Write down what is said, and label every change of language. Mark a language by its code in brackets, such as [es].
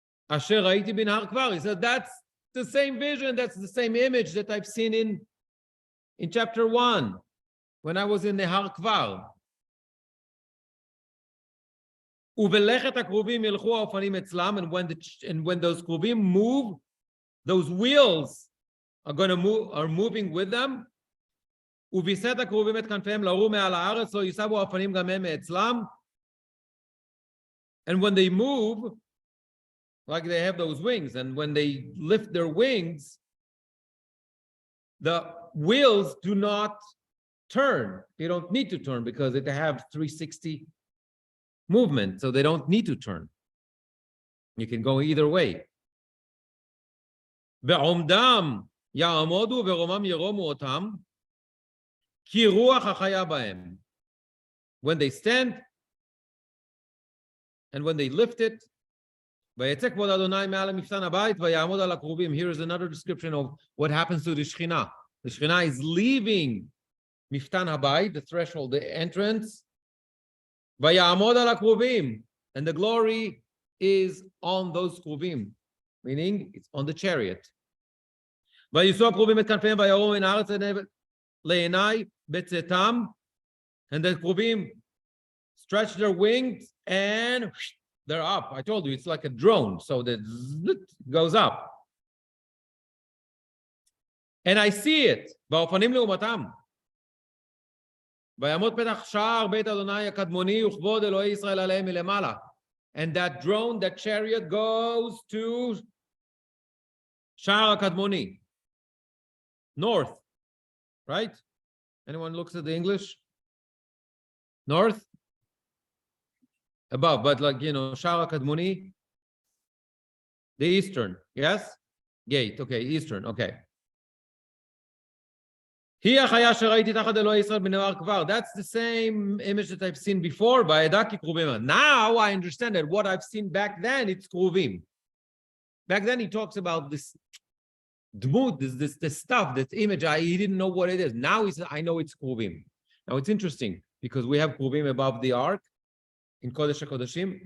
[he] Asher ראיתי בנהר כבר. [en] He said, that's the same vision, that's the same image that I've seen in chapter 1, when I was in נהר כבר. [he] ובלכת הכרובים ילכו האופנים אצלם, [en] and when those כרובים move, those wheels are moving with them. [he] וביסת הכרובים את כנפיהם לעור מעל הארץ, לא ייסבו האופנים גם הם מאצלם. [en] And when they move, like they have those wings, and when they lift their wings, the wheels do not turn. They don't need to turn because they have 360 movement, so they don't need to turn. You can go either way. [he] ועומדם יעמודו ורומם ירומו אותם, כי רוח החיה בהם. [en] When they stand and when they lift it, [he] ויצא כבוד אדוני מעל למפתן הבית ויעמוד על הכרובים. [en] Here is another description of what happens to the Shekhinah. The Shekhinah is leaving מפתן הבית, the threshold, the entrance. [he] ויעמוד על הכרובים, [en] and the glory is on those כרובים, meaning it's on the chariot. [he] ויישאו הכרובים את כנפיהם ויראו מן הארץ לעיני בצאתם, [en] and the כרובים stretch their wings and they're up. I told you, it's like a drone, so that goes up. And I see it. [he] והאופנים לעומתם. ויעמוד פתח שער בית אדוני הקדמוני וכבוד אלוהי ישראל עליהם מלמעלה. [en] And that drone, that chariot goes to שער הקדמוני. North, right? Anyone looks at the English? North? Above, but like, שער הקדמוני, the eastern, yes? Gate, okay, eastern, okay. [he] היא החיה שראיתי תחת אלוהי ישראל בנהר כבר. [en] That's the same image that I've seen before, [he] בעדה ככרובים. [en] Now I understand that what I've seen back then, it's כרובים. Back then he talks about this dmut, this stuff, this image, he didn't know what it is. Now he says, I know it's כרובים. Now it's interesting, because we have כרובים above the ark, in Kodesh HaKodeshim.